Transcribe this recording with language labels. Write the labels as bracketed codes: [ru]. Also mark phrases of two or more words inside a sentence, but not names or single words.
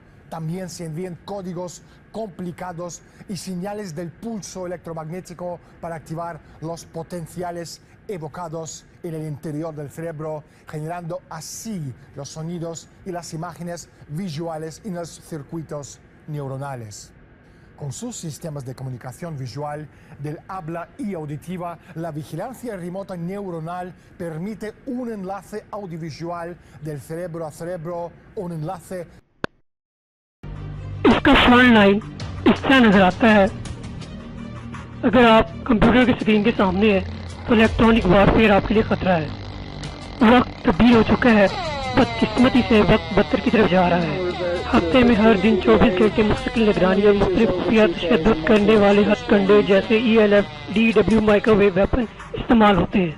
[es] También se envían códigos complicados y señales del pulso electromagnético para activar los potenciales evocados en el interior del cerebro, generando así los sonidos y las imágenes visuales en los circuitos neuronales. Con sus sistemas de comunicación visual, del habla y auditiva, la vigilancia remota neuronal permite un enlace audiovisual del cerebro a cerebro, un enlace. [ur] इसका [en] front line [ur] اس طرح نظر آتا ہے. اگر آپ کمپیوٹر کی اسکرین کے سامنے ہے تو [en] electronic warfare [ur] آپ کے لیے خطرہ ہے. وقت تبدیل ہو چکا ہے، بدقسمتی سے وقت بدتر کی طرف جا رہا ہے. ہفتے میں ہر دن 24 گھنٹے مستقل نگرانی اور مختلف خفیہ تشدد کرنے والے ہتھکنڈے جیسے ELF, DW [en] microwave weapon [ur] استعمال ہوتے ہیں.